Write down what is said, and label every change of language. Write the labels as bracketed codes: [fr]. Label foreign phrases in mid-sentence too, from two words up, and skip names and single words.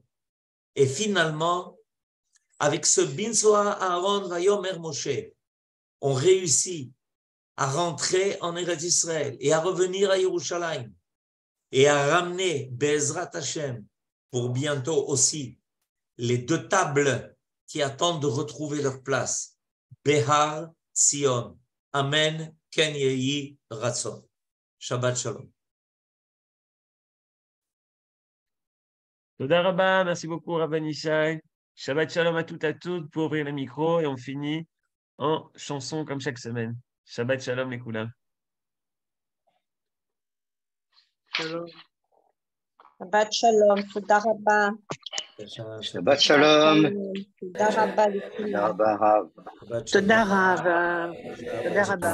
[fr] Et finalement, avec ce [he] בנסע הארן ויאמר משה, [fr] on réussit à rentrer en Eretz Israël et à revenir à Yerushalayim et à ramener [he] בעזרת השם [fr] pour bientôt aussi les 2 tables qui attendent de retrouver leur place. [he] בהר ציון. אמן. כן יהי רצון. שבת שלום. תודה רבה, [fr] merci beaucoup, Rabban Ishai. [he] שבת שלום [fr] à toutes pour ouvrir le micro et on finit en chanson comme chaque semaine. [he] שבת שלום les Koulam. שבת שלום, תודה רבה. שבת שלום. תודה רבה לכולם. תודה רבה. תודה רבה.